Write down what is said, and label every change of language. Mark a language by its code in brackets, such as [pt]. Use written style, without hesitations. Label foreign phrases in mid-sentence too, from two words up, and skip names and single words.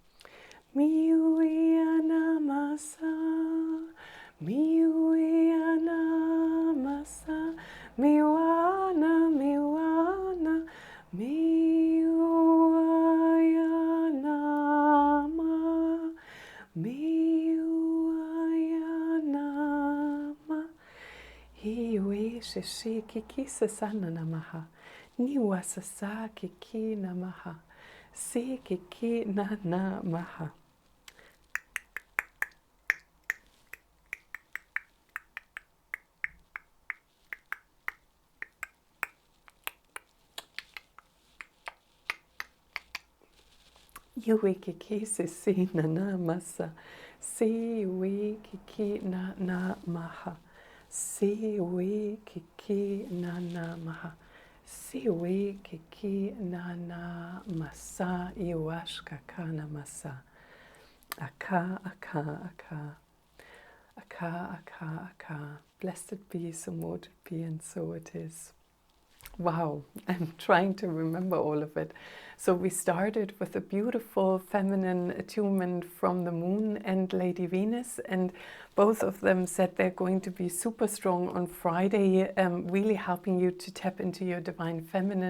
[en] miuiana masa miuiana masa miwana miwana miuayanama miuayanama hiwi shishi kiki sasana namaha niwa sasa kiki namaha si kiki na maha. Yui kiki si na masa, si wi kiki na maha, si wi kiki na maha, si wi kiki na masa, iwashka kana masa, aka aka aka, aka aka aka. Blessed be, so mote be, and so it is. Wow, I'm trying to remember all of it. So we started with a beautiful feminine attunement from the Moon and Lady Venus, and both of them said they're going to be super strong on Friday, really helping you to tap into your divine feminine.